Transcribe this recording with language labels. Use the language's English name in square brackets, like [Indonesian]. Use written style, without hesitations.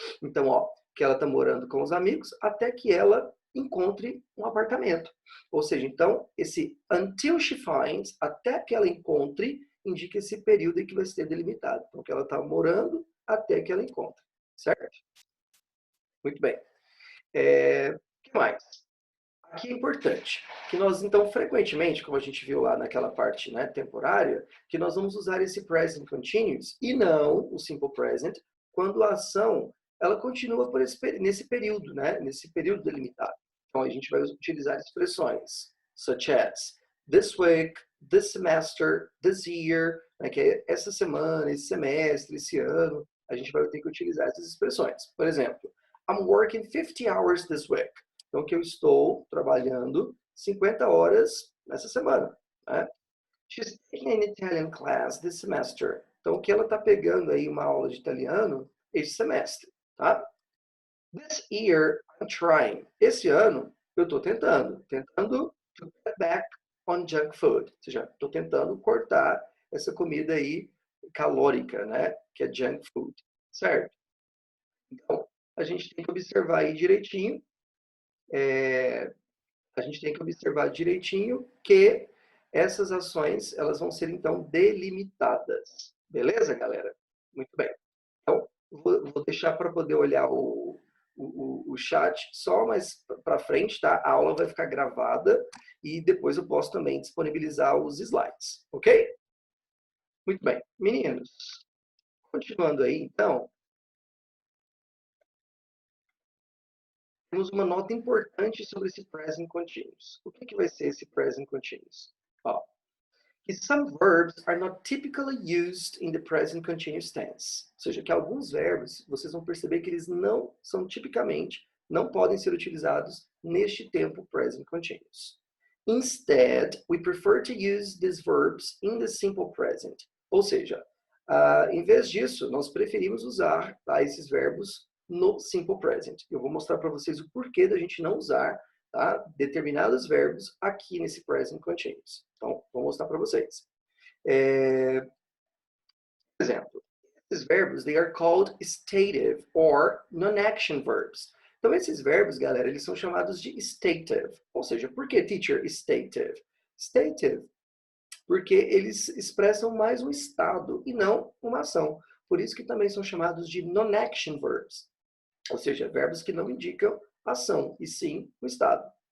[Portuguese] Então, ó, que ela está morando com os amigos até que ela encontre um apartamento. Ou seja, então, esse until she finds, até que ela encontre, indica esse período em que vai ser delimitado. Então, que ela está morando até que ela encontre. Certo? Muito bem. O que mais? Aqui é importante que nós, então, frequentemente, como a gente viu lá naquela parte, né, temporária, que nós vamos usar esse present continuous e não o simple present quando a ação ela continua por nesse período, né, nesse período delimitado. Então, a gente vai utilizar expressões [English] such as this week, this semester, this year, [Portuguese] né, que é essa semana, esse semestre, esse ano. A gente vai ter que utilizar essas expressões. Por exemplo, [English] I'm working 50 hours this week. [Portuguese] Então, que eu estou trabalhando 50 horas nessa semana. Né? [English] She's taking an Italian class this semester. [Portuguese] Então, que ela está pegando aí uma aula de italiano este semestre. Tá? [English] This year, I'm trying. [Portuguese] Esse ano, eu estou tentando [English] to get back on junk food. [Portuguese] Ou seja, estou tentando cortar essa comida aí calórica, né? Que é junk food. Certo? Então, a gente tem que observar aí direitinho a gente tem que observar direitinho que essas ações elas vão ser então delimitadas. Beleza, galera? Muito bem. Então, vou deixar para poder olhar o chat só mais para frente, tá? A aula vai ficar gravada e depois eu posso também disponibilizar os slides, ok? Muito bem. Meninos, continuando aí, então, temos uma nota importante sobre esse present continuous. O que vai ser esse present continuous? Ó, que [English] some verbs are not typically used in the present continuous tense. [Portuguese] Ou seja, que alguns verbos, vocês vão perceber que eles não são tipicamente, não podem ser utilizados neste tempo present continuous. [English] Instead, we prefer to use these verbs in the simple present. [Portuguese] Ou seja, em vez disso, nós preferimos usar esses verbos no simple present. Eu vou mostrar para vocês o porquê da gente não usar determinados verbos aqui nesse present continuous. Então, vou mostrar para vocês. Por exemplo, esses verbos, [English] they are called stative or non-action verbs. [Portuguese] Então, esses verbos, galera, eles são chamados de stative. Ou seja, por que, teacher, stative? Stative, porque eles expressam mais um estado e não uma ação. Por isso que também são chamados de non-action verbs. Ou seja, verbos que não indicam ação, e sim o estado.